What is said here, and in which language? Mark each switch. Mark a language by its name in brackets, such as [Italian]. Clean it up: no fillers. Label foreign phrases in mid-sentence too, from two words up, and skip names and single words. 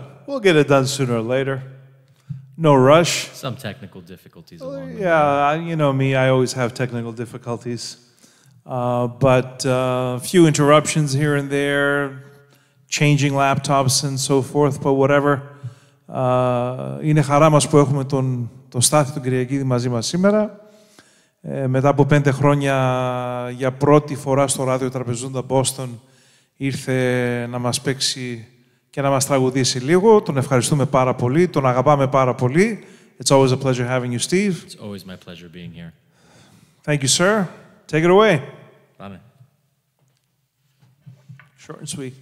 [English] We'll get it done sooner or later. No rush. Some technical difficulties along the way. Yeah, you know me, I always have technical difficulties. But a few interruptions here and there, changing laptops and so forth, but whatever. [Greek] Είναι χαρά μας που έχουμε τον Στάθη τον Κυριακίδη μαζί μας σήμερα. Μετά από 5 χρόνια, για πρώτη φορά στο Ράδιο Trapezounta Boston, ήρθε να μας παίξει και να μας τραγουδήσει λίγο. Τον ευχαριστούμε πάρα πολύ, τον αγαπάμε πάρα πολύ. [English] It's always a pleasure having you, Steve. It's always my pleasure being here. Thank you, sir. Take it away. [Greek] Πάμε. [English] Short and sweet.